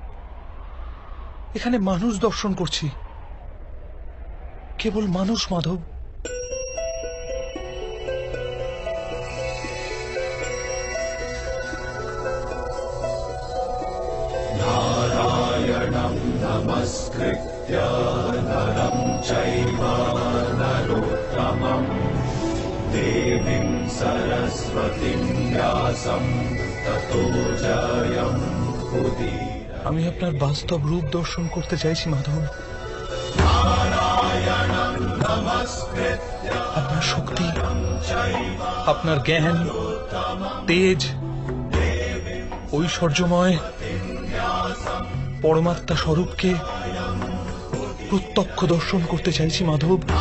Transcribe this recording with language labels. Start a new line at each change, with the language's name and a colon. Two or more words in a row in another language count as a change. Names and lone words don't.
Bangla: মানুষ দর্শন করছি, কেবল মানুষ মাধব।
Sanskrit: नारायणं नमस्कृत्य नरं चैव नरोत्तमं देवीं सरस्वतीं व्यासं ततो जयमुदीरये।
Bangla: আমি আপনার বাস্তব রূপ দর্শন করতে চাইছি মাধব। আপনার শক্তি, আপনার জ্ঞান, তেজ, ঐশ্বর্যময় পরমাত্মা স্বরূপকে প্রত্যক্ষ দর্শন করতে চাইছি মাধব।